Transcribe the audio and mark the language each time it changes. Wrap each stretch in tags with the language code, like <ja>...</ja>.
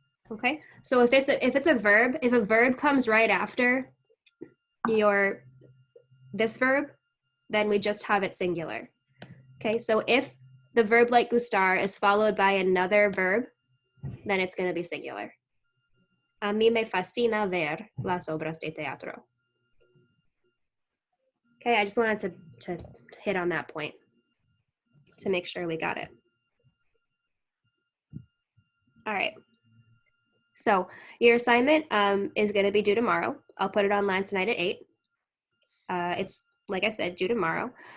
<en>Okay, so if it's a verb, if a verb comes right after this verb, then we just have it singular. Okay, so if the verb like gustar is followed by another verb, then it's going to be singular.</en> <es>A mí me fascina ver las obras de teatro.</es> <en>Okay, I just wanted to hit on that point to make sure we got it. All right. So your assignment is going to be due tomorrow. I'll put it online tonight at 8. It's, like I said, due tomorrow.</en>